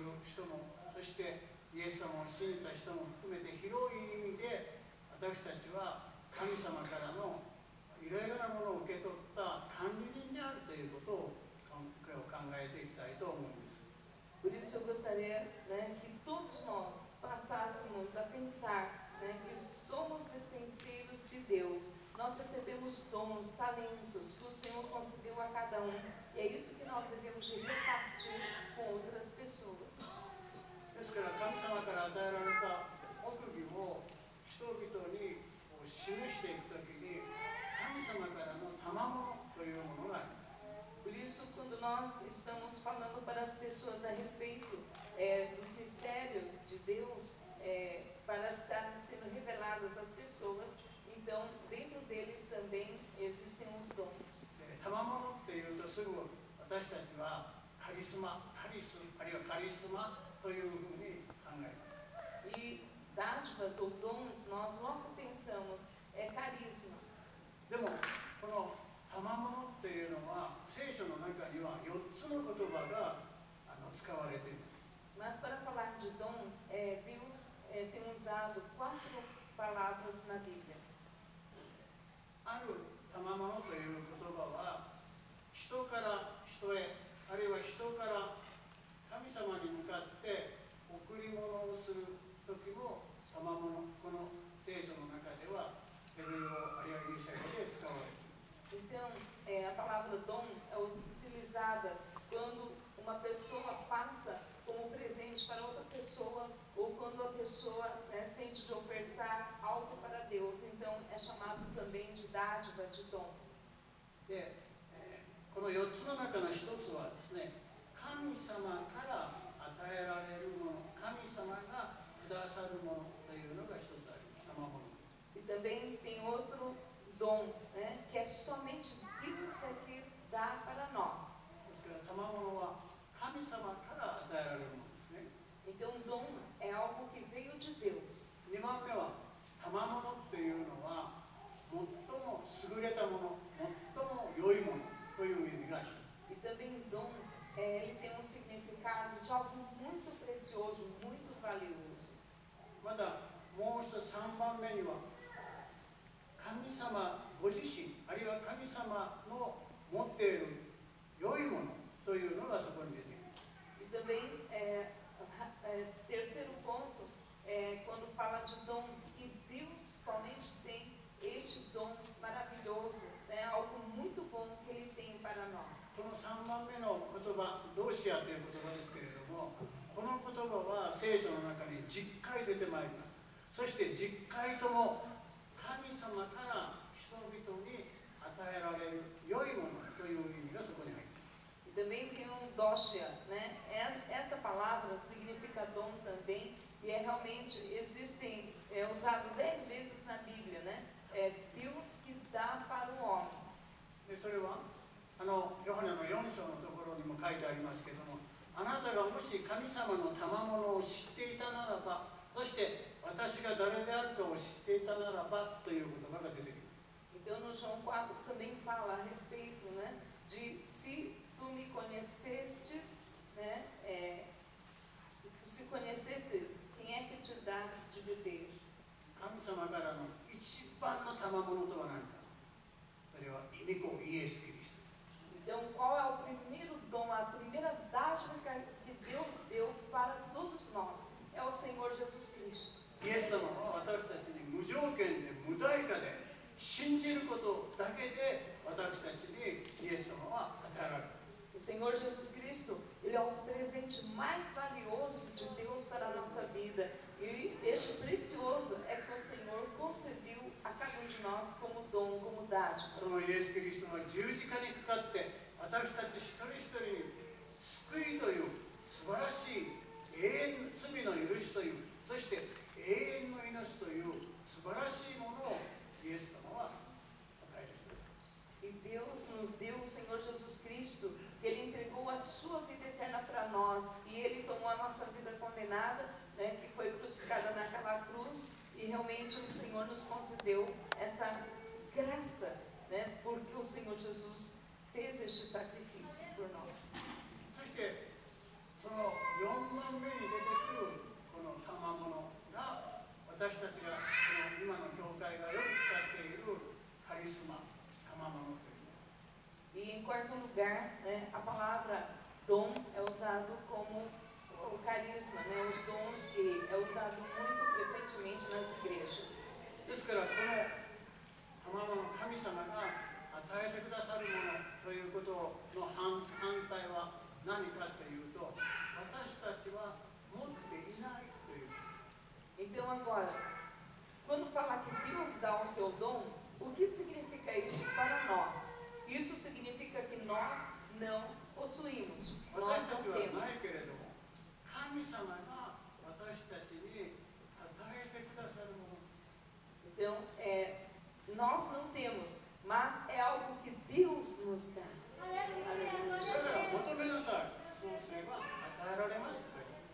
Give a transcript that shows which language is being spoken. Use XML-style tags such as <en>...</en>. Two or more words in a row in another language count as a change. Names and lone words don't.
<ja>人も、そしてイエス様を信じた人も含めて広い意味で私たちは神様からのいろいろなものを受け取った管理人であるということを今日考えていきたいと思うんです。</ja> <pt>Por isso eu gostaria, né, que todos nós passássemos a pensar, né, que somos despenseiros de Deus. Nós recebemos dons, talentos que o Senhor concedeu a cada um. E é isso que nós devemos de repartir com outras pessoas.</pt> <ja>ですから神様から与えられた奥義を人々に示していくときに神様からの賜物というものがあります。</ja> <pt>Por isso, quando nós estamos falando para as pessoas a respeito dos mistérios de Deus, para estar sendo reveladas às pessoas, então dentro deles também existem os dons.</pt> <ja>賜物っていうとすぐ私たちはカリスマ、カリス、あるいはカリスマというふうに考えます。</ja> <pt>E dádivas ou dons, nós logo pensamos, carisma.</pt> <ja>でもこの賜物っていうのは聖書の中には4つの言葉が使われています。</ja> <pt>Mas para falar de dons, Deus tem usado 4 palavras na Bíblia.</pt> <ja>ある賜物という言葉は人から人へ、あるいは人から神様に向かって贈り物をする時も賜物、この聖書の中ではヘブル語あるいはギリシャ語で使われています。</ja> <pt>Então, a palavra dom é utilizada quando uma pessoa passa como presente para outra pessoa ou quando a pessoa sente de ofertar algo para Deus. Então, é chamado também de dádiva, de dom.</pt> <ja>で、この4つの中の1つはですね、神様から与えられるもの、神様がくださるものというのが1つあります。賜物。</ja> <pt>E também tem outro dom, né, que é somente Deus é que dá para nós.</pt> <ja>ですから賜物は神様から与えられるものですね。</ja> <pt>Então, dom é algo que veio de Deus.</pt> <ja>2 番目は賜物っていうのは最も優れたもの、最も良いものという意味があります。</ja> <pt>E também dom, ele tem um significado de algo muito precioso, muito valioso.</pt> <ja>またもう一つ3番目には神様ご自身、あるいは神様の持っている良いものというのがそこに出てきます。</ja> <pt>E também, terceiro ponto, quando fala de dom, que Deus somente tem este dom maravilhoso, né, algo muito bom que Ele tem para nós.</pt> <ja>この3番目の言葉、ドーシアという言葉ですけれども、この言葉は聖書の中に10回出てまいります。そして10回とも神様から人々に与えられる良いものという意味がそこに入っています。</ja> <pt>E também tem um doshia, né? Esta palavra significa dom também, e realmente existem, usado 10 vezes na Bíblia, né? É Deus que dá para o homem.</pt> <ja>でそれはヨハネの4章のところにも書いてありますけれども、あなたがもし神様の賜物を知っていたならば、そして私が誰であるかを知っていたならばという言葉が出てきます。</ja> <pt>Então no João 4 também fala a respeito, né, de se tu me conhecestes, né, se conhecesses, quem é que te dá de beber?</pt> <ja>神様からの一番の賜物とは何か。それは御子イエス・キリスト。</ja> <pt>Então qual é o primeiro dom, a primeira dádiva que Deus deu para todos nós? É o Senhor Jesus Cristo.</pt> <ja>イエス様は私たちに無条件で無代価で信じることだけで私たちにイエス様は与えられる。</ja> <pt>O Senhor Jesus Cristo, Ele é o presente mais valioso de Deus para a nossa vida. E este precioso é que o Senhor concedeu a cada um de nós como dom, como dádiva.</pt> <ja>そのイエス・キリストが十字架にかかって私たち一人一人に救いという素晴らしい永遠の罪の許しという、そして永遠の命という素晴らしいものをイエス様は与えてください。</ja> <pt>E Deus nos deu o Senhor Jesus Cristo, Ele entregou a sua vida eterna para nós, e Ele tomou a nossa vida condenada, né, que foi crucificada naquela cruz, e realmente o Senhor nos concedeu essa graça, né, porque o Senhor Jesus fez este sacrifício por nós.</pt> <ja>そしてその4万番目に出てくるこの賜物が私たちがこの今の教会がよく使っているカリスマ、賜物というもの。</ja> <pt>E em quarto lugar, né, a palavra dom é usado como o carisma, né, os dons que é usado muito frequentemente nas igrejas.</pt> <ja>ですからこの賜物、神様が与えてくださるものということの反対は何かというと、私たちは持っていないという。</ja> <pt>Então agora, quando fala que Deus dá o seu dom, o que significa isso para nós? Isso significa que nós não possuímos, nós</pt> <ja>私たち</ja> <pt>não</pt> <ja>はないけ</ja> <pt>temos.</pt> <ja>れども、神様が私たちに与えてくださるもの。</ja> <pt>Então, nós não temos, mas é algo que Deus nos dá. Aleluia.</pt> <ja>だから求めなさい。そうすれば与えられますという。</ja>